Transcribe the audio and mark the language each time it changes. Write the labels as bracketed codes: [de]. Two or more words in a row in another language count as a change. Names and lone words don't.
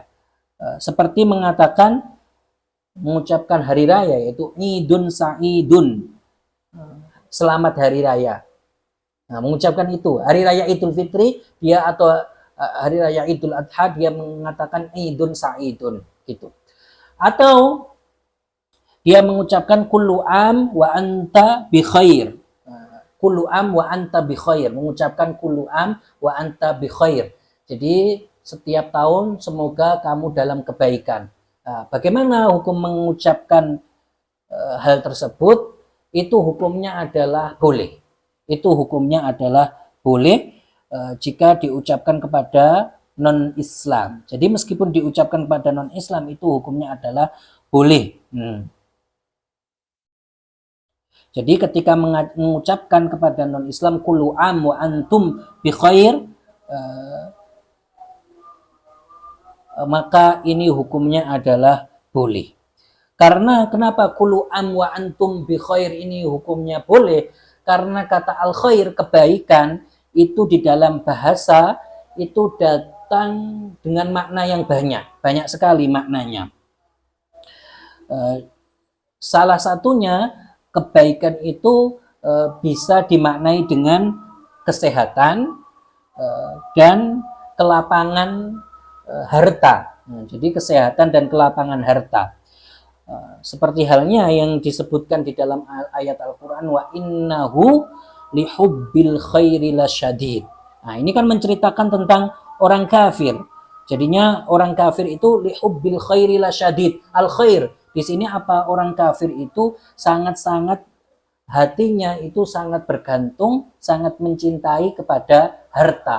[id] Seperti mengucapkan hari raya, yaitu [ar] عيد سعيد, [id] selamat hari raya. Nah, mengucapkan itu hari raya Idul Fitri dia, atau hari raya Idul Adha dia mengatakan [ar] عيد سعيد, [id] gitu. Atau dia mengucapkan [ar] كل عام وأنت بخير. كل عام وأنت بخير, mengucapkan كل عام وأنت بخير. [id] Jadi setiap tahun semoga kamu dalam kebaikan. Nah, bagaimana hukum mengucapkan hal tersebut? Itu hukumnya adalah boleh. Jika diucapkan kepada non-Islam. Jadi meskipun diucapkan kepada non-Islam itu hukumnya adalah boleh. Jadi ketika mengucapkan kepada non-Islam [ar] كل عام وأنتم بخير, [id] maka ini hukumnya adalah boleh. Karena kenapa [ar] كل عام وأنتم بخير [id] ini hukumnya boleh? Karena kata [ar] الخير, [id] kebaikan, itu di dalam bahasa itu datang dengan makna yang banyak sekali maknanya. Salah satunya kebaikan itu bisa dimaknai dengan kesehatan dan kelapangan harta. Jadi kesehatan dan kelapangan harta. Seperti halnya yang disebutkan di dalam ayat Al-Quran, [ar] وإنه لحب الخير لشديد. [id] Nah, ini kan menceritakan tentang orang kafir. Jadinya orang kafir itu [ar] لحب الخير لشديد. الخير [id] di sini apa? Orang kafir itu sangat-sangat hatinya itu sangat bergantung, sangat mencintai kepada harta.